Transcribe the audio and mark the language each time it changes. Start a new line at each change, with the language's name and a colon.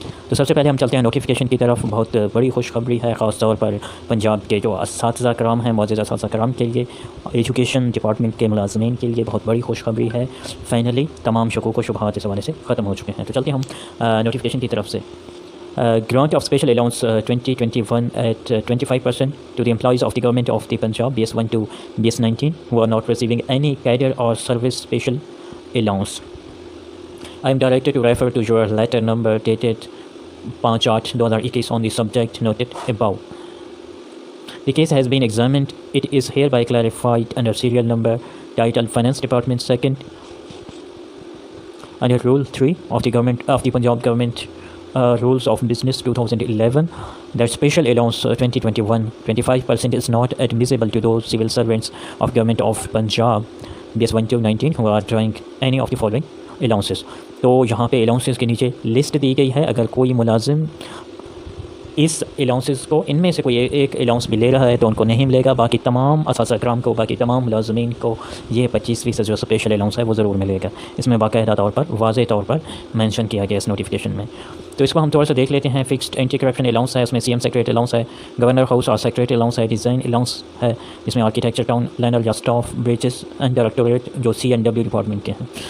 Urdu: تو سب سے پہلے ہم چلتے ہیں نوٹیفیکیشن کی طرف۔ بہت بڑی خوشخبری ہے، خاص طور پر پنجاب کے جو اساتذہ کرام ہیں، معزز اساتذہ کرام کے لیے، ایجوکیشن ڈپارٹمنٹ کے ملازمین کے لیے بہت بڑی خوشخبری ہے۔ فائنلی تمام شکوک و شبہات اس حوالے سے ختم ہو چکے ہیں۔ تو چلتے ہیں ہم نوٹیفیکیشن کی طرف سے۔
English: Grant of special allowance 2021 at 25% to the employees of the government of the Punjab BS1 to BS19 who are not receiving any cadre or service special allowance. I am directed to refer to your letter number dated 5/8/2021 on the subject noted above. The case has been examined. It is hereby clarified under serial number titled Finance Department 2nd under Rule 3 of the Punjab Government Rules of Business 2011 that special allowance 2021 25% is not admissible to those civil servants of Government of Punjab BS1 to 19 who are drawing any of the following allowances.
Urdu: تو یہاں پہ allowances کے نیچے list دی گئی ہے۔ اگر کوئی ملازم اس الاؤنسز کو ان میں سے کوئی ایک الاؤنس بھی لے رہا ہے تو ان کو نہیں ملے گا، باقی تمام اساتذہ کرام کو، باقی تمام ملازمین کو یہ 25% جو اسپیشل الاؤنس ہے وہ ضرور ملے گا۔ اس میں باقاعدہ طور پر واضح طور پر مینشن کیا گیا اس نوٹیفیکیشن میں۔ تو اس کو ہم تھوڑا سا دیکھ لیتے ہیں۔ فکسڈ اینٹی کرپشن الاؤنس ہے، اس میں CM سیکریٹری الاؤنس ہے، گورنر ہاؤس اور سیکریٹری الاؤنس ہے، ڈیزائن الاؤنس ہے جس میں آرکیٹیکچر ٹاؤن لینڈر یا اسٹاف برجز اینڈ ڈائریکٹوریٹ جو CNW ڈپارٹمنٹ کے ہیں۔